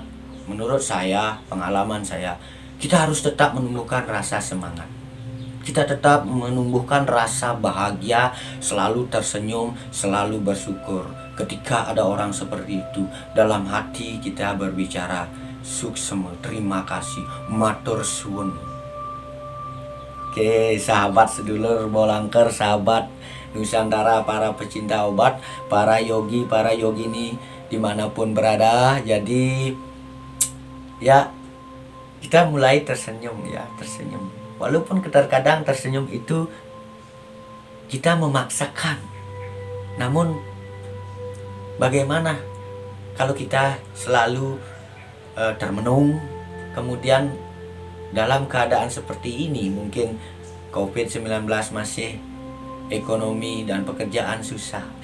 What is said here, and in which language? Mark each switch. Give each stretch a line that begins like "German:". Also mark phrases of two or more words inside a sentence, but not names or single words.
Indonesian: Menurut saya, pengalaman saya, kita harus tetap menumbuhkan rasa semangat. Kita tetap menumbuhkan rasa bahagia, selalu tersenyum, selalu bersyukur. Ketika ada orang seperti itu, dalam hati kita berbicara, suksema, terima kasih,
Javanese: matur suwun.
Indonesian: Oke, sahabat sedulur Bolangker, sahabat Nusantara, para pecinta obat, para yogi, para yogini dimanapun berada. Jadi ya, kita mulai tersenyum ya, tersenyum. Walaupun terkadang tersenyum itu kita memaksakan. Namun bagaimana kalau kita selalu termenung, kemudian dalam keadaan seperti ini, mungkin COVID-19 masih, ekonomi dan pekerjaan susah.